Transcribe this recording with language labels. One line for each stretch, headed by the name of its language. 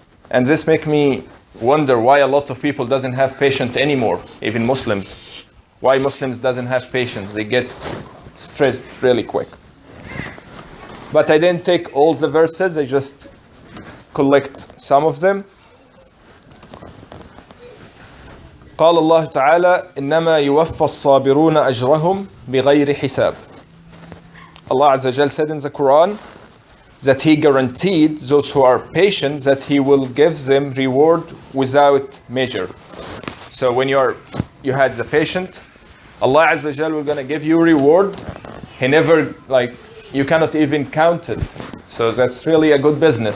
English: And this make me wonder why a lot of people doesn't have patience anymore, even Muslims. Why Muslims doesn't have patience? They get stressed really quick. But I didn't take all the verses, I just collect some of them.
Arabic: قال الله تعالى إنما يوفى الصابرون أجرهم بغير حساب.
English: Allah Azza Jal said in the Quran that He guaranteed those who are patient that He will give them reward without measure. So when you had the patient, Allah Azza Jal will gonna give you reward. He never, you cannot even count it. So that's really a good business.